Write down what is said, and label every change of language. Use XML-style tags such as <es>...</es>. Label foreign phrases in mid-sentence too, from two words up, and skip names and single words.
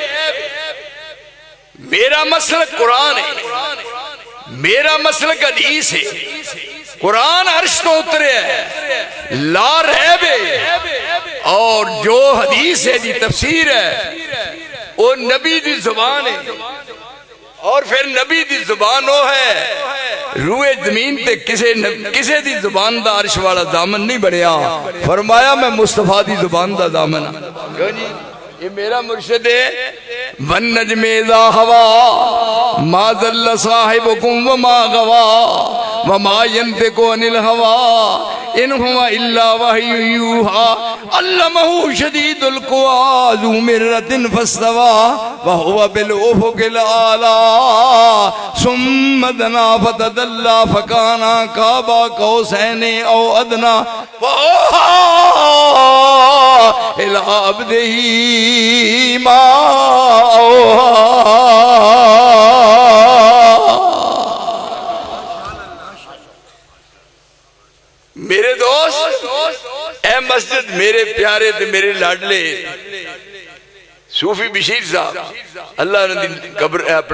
<pa>میرا مسلک قرآن ہے میرا مسلک حدیث ہے قرآن عرش تو اترے ہے</pa> <ar>لا ریب</ar> <pa>ہے اور جو حدیث ہے دی تفسیر ہے وہ نبی دی زبان ہے اور پھر نبی دی زبان وہ ہے روئے زمین تے کسے دی زبان دا عرش والا دامن نہیں بڑھیا فرمایا میں مصطفیٰ دی زبان دا دامن یہ میرا مرشد ہے</pa> <ar>وَالنَّجْمِ اِذَا هَوَىٰ مَا ضَلَّ صَاحِبُكُمْ وَمَا غَوَىٰ وَمَا يَنْطِقُ عَنِ الْهَوَىٰ إِنْ هُوَ إِلَّا وَحْيٌ يُوحَىٰ عَلَّمَهُ شَدِيدُ الْقُوَىٰ ذُو مِرَّةٍ فَاسْتَوَىٰ وَهُوَ بِالْأُفُقِ الْأَعْلَىٰ ثُمَّ مدنا فتدلى فكان قاب قوسين او ادنى فأوحى الى عبده ما</ar> <pa>میرے دوست اے مسجد میرے پیارے تے میرے لاڈلے صوفی بشیر صاحب اللہ انہوں دی قبر اپنا</pa>